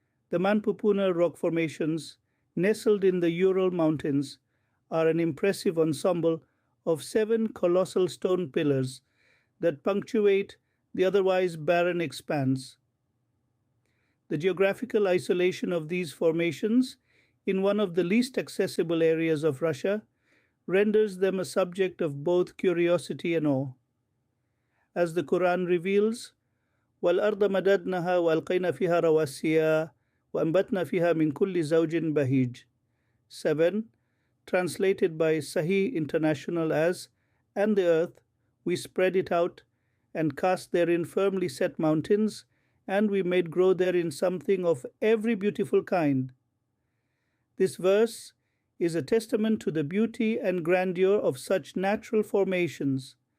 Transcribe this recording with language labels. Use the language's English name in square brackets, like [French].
[English] The Manpupuner rock formations, nestled in the Ural Mountains, are an impressive ensemble of 7 colossal stone pillars that punctuate the otherwise barren expanse. The geographical isolation of these formations in one of the least accessible areas of Russia renders them a subject of both curiosity and awe. As the Quran reveals, [Arabic] وَالْأَرْضَ مَدَدْنَهَا وَأَلْقَيْنَا فِيهَا رَوَاسِيَا وَأَنْبَتْنَا فِيهَا مِنْ كُلِّ زَوْجٍ بَهِيجٍ. [English] 7. Translated by Sahih International as, and the earth, we spread it out and cast therein firmly set mountains, and we made grow therein something of every beautiful kind. This verse is a testament to the beauty and grandeur of such natural formations.